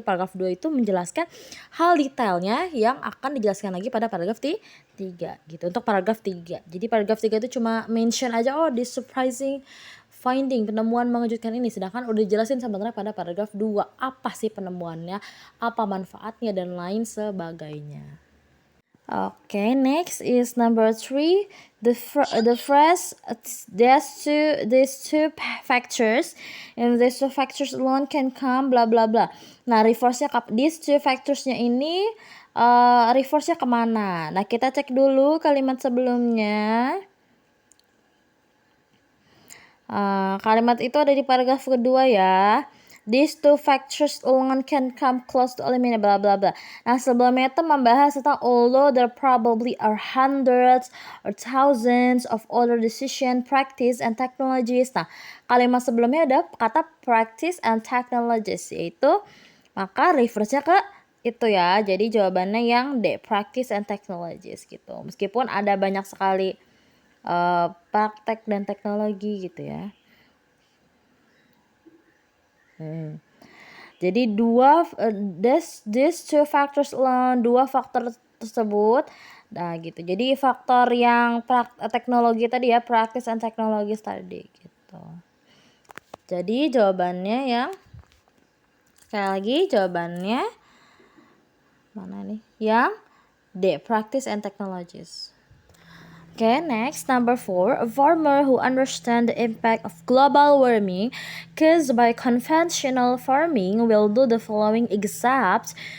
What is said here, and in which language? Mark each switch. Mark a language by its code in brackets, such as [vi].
[id] Jadi paragraf 2 itu menjelaskan hal detailnya yang akan dijelaskan lagi pada paragraf 3 gitu. Untuk paragraf 3. Jadi paragraf 3 itu cuma mention aja [en] oh this surprising finding, [id] penemuan mengejutkan ini, sedangkan udah dijelasin sebenarnya pada paragraf 2 apa sih penemuannya, apa manfaatnya dan lain sebagainya. [en] Okay, next is number 3. The phrase these two factors and these two factors alone can come bla bla bla. [id] Nah, reverse-nya [en] these two factors- [id] nya ini reverse-nya kemana? Nah, kita cek dulu kalimat sebelumnya. Kalimat itu ada di paragraf kedua ya. [en] These two factors alone can come close to eliminate bla bla bla. [id] Nah, sebelumnya itu membahas tentang [en] although there probably are hundreds or thousands of other decision, practice, and technologies. [id] Nah, kalimat sebelumnya ada kata [en] practice and technologies, [id] yaitu maka reverse-nya ke itu ya. Jadi jawabannya yang D, [en] practice and technologies [id] gitu. Meskipun ada banyak sekali praktek dan teknologi gitu ya. Jadi [en] these two factors alone, [id] dua faktor tersebut Nah gitu. Jadi faktor yang teknologi tadi ya, [en] practice and technology [id] tadi gitu. Jadi jawabannya yang sekali lagi jawabannya mana nih? Yang D, [en] practice and technologies. Okay, next, number 4, a farmer who understands the impact of global warming caused by conventional farming will do the following except.